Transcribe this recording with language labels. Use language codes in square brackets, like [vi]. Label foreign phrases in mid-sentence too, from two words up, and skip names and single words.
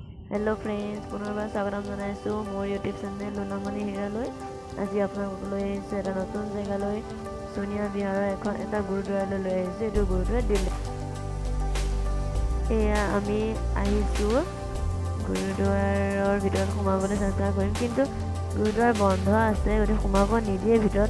[en] Hello friends, [as] পুনৰ্বাৰ স্বাগতম জনাইছোঁ মোৰ ইউটিউব চেনেল লুনামণি হিৰালৈ। আজি আপোনালোকলৈ আহিছোঁ এটা নতুন জেগালৈ। সোনিয়া বিহাৰৰ এটা গুৰুদ্বাৰলৈ লৈ আহিছোঁ। এইটো গুৰুদ্বাৰ দিল্লী। এয়া আমি আহিছোঁ গুৰুদ্বাৰৰ ভিতৰত সোমাবলৈ চেষ্টা কৰিম, কিন্তু গুৰুদ্বাৰ বন্ধ আছে, গতিকে সোমাব নিদিয়ে ভিতৰত।